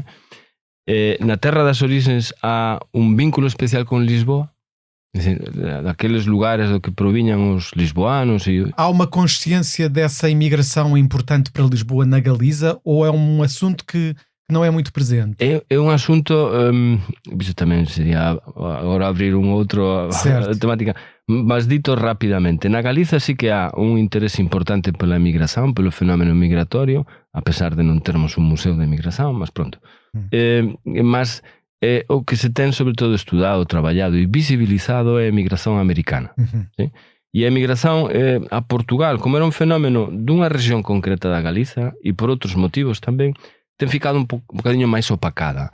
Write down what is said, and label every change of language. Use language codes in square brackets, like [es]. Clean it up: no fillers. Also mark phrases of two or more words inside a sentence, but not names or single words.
[pt] Na terra das origens há um vínculo especial com Lisboa, daqueles lugares do que provinham os lisboanos. Há uma consciência dessa imigração importante para Lisboa na Galiza, ou é um assunto que não é muito presente. É um assunto, isso também seria agora abrir outro temática, mas dito rapidamente, [gl] na Galiza sí que há interese importante pela emigração, pelo fenómeno migratorio, a pesar de non termos un museo de emigração, mas pronto. Mas o que se ten sobre todo estudado, traballado e visibilizado é a emigração americana. Sí? E a emigração a Portugal, como era un fenómeno dunha región concreta da Galiza e por outros motivos tamén, ten ficado un bocadinho máis opacada.